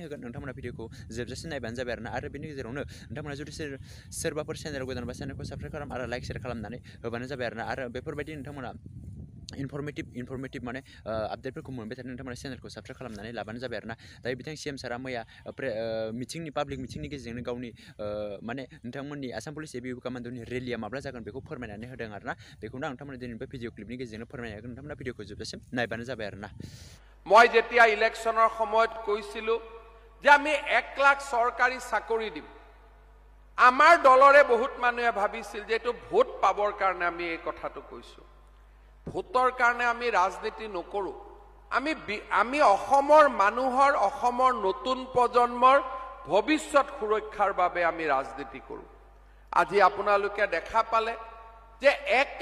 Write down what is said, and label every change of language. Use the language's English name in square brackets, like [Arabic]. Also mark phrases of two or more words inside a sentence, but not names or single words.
[Bodo] होगोन नोंथांमोना भिडिअखौ जोबजासिम नायबानो जाबाय आरोना आरो बेनि गेजेरावनो नोंथांमोना जुदि सोरबाफोर चेनेलाव गोदानबा चेनेलखौ साबस्क्राइब खालाम आरो लाइक शेयार खालामनानै होबानो जाबाय आरोना आरो बेफोरबायदि नोंथांमोना इनफरमेटिभ माने आपडेटफोरखौ मोनबाय थानो नोंथांमोना चेनेलखौ साबस्क्राइब खालामनानै लाबानो जाबाय आरोना दायो बिथां सीएम सारा मैया [English] public meeting [Bodo] गेजेरजोंनो गावनि माने नोंथांमोननि आसाम पुलिस एबिइउपि कमान्डनि रेलिया माब्ला जागोन बेखौ फोरमायनानै होदों आरोना बेखौनो आं नोंथांमोननो दिनै बे [English] video clip [Bodo] गेजेरजोंनो फोरमायनो हागोन नोंथांमोना भिडिअखौ जोबजासिम नायबानो जाबाय आरोना [Assamese] মই যেতিয়া ইলেকশনৰ সময়ত কৈছিলো যে আমি 1 লাখ সরকারি চাকৰি দিম আমাৰ দলৰে বহুত মানুহে ভাবিছিল যে এটো ভোট পাবৰ কাৰণে আমি এই কথাটো কৈছো ভোটৰ কাৰণে আমি ৰাজনীতি নকৰো আমি অসমৰ মানুহৰ অসমৰ নতুন প্ৰজন্মৰ ভৱিষ্যত সুৰক্ষাৰ বাবে আমি ৰাজনীতি কৰো আজি আপোনালোকে দেখা পালে যে 1